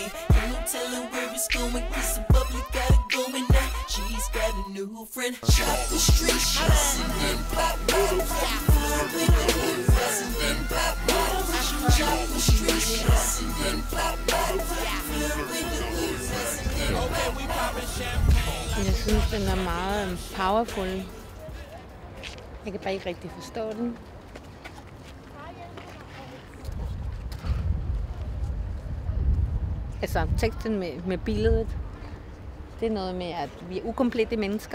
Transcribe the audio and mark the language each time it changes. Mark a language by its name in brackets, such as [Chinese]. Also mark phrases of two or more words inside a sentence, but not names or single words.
[English] Ain't no telling where it's going, cause the bubbly got it going now. She's got a new friend. Shop the street shots and then pop bottles. With the good rest and then pop bottles. Shop the street shots and then pop bottles. With the good rest and then Okay, we poppin' champagne. [Danish] Jeg synes, den er meget powerful. Jeg kan bare ikke rigtig forstå den. Altså, teksten med billedet, det er noget med, at vi er ukomplette mennesker.